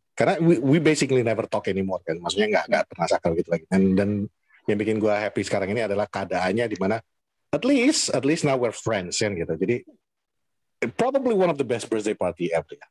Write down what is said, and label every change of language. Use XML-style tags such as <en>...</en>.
<id>Karena</id> <en>we basically never talk anymore</en> <id>kan. Maksudnya nggak pernah sakal gitu lagi. Dan yang bikin gue happy sekarang ini adalah keadaannya di mana</id> <en>at least now we're friends</en> <id>kan gitu. Jadi</id> <en>probably one of the best birthday party ever.</en>